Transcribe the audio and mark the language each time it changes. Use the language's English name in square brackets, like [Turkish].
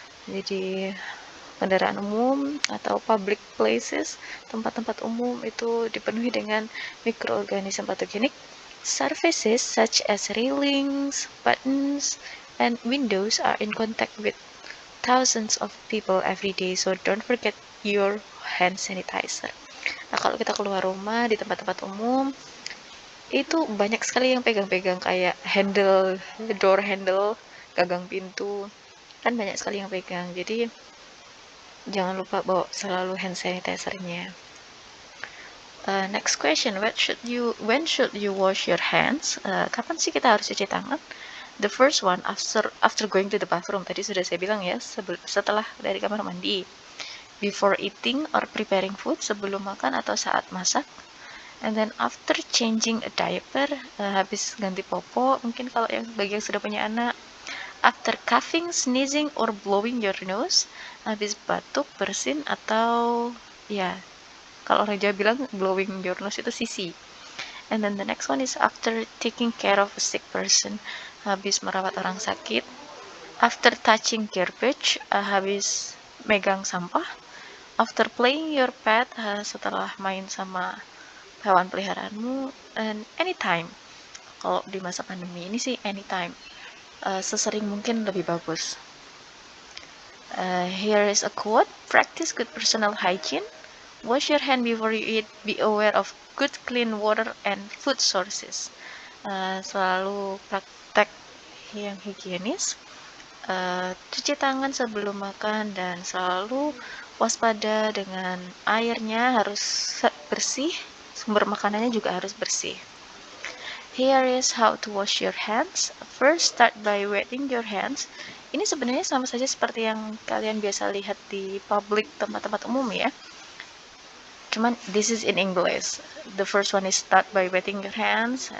[Indonesian] Jadi kendaraan umum atau public places, tempat-tempat umum itu dipenuhi dengan mikroorganisme patogenik. [English] Surfaces such as railings, buttons, and windows are in contact with thousands of people every day, so don't forget your hand sanitizer. [Indonesian] Nah, kalau kita keluar rumah di tempat-tempat umum, itu banyak sekali yang pegang-pegang kayak handle, door handle, gagang pintu, kan banyak sekali yang pegang. Jadi jangan lupa bawa selalu hand sanitizer-nya. [English] Next question, when should you wash your hands? [Indonesian] Kapan sih kita harus cuci tangan? [English] The first one after going to the bathroom. [Indonesian] Tadi sudah saya bilang ya, setelah dari kamar mandi. [English] Before eating or preparing food, [Indonesian] sebelum makan atau saat masak. [English] And then after changing a diaper, [Indonesian] habis ganti popo, mungkin kalau bagi yang sudah punya anak. [English] After coughing, sneezing, or blowing your nose, [Indonesian] habis batuk, bersin, atau ya, kalau orang Jawa bilang [English] blowing your nose [Indonesian] itu sisi. [English] And then the next one is after taking care of a sick person, [Indonesian] habis merawat orang sakit. [English] After touching garbage, [Indonesian] habis megang sampah. [English] After playing your pet, [Indonesian] setelah main sama hewan peliharaanmu. [English] And anytime. [Indonesian] Kalau di masa pandemi ini sih anytime. Sesering mungkin lebih bagus. [English] Here is a quote, practice good personal hygiene. Wash your hand before you eat. Be aware of good clean water and food sources. [Indonesian] Selalu praktek yang higienis. Cuci tangan sebelum makan dan selalu waspada dengan airnya harus bersih. Sumber makanannya juga harus bersih. [English] Here is how to wash your hands. First, start by wetting your hands. [Indonesian] Ini sebenarnya sama saja seperti yang kalian biasa lihat di public tempat-tempat umum ya. [English] Cuman this is in English. The first one is start by wetting your hands.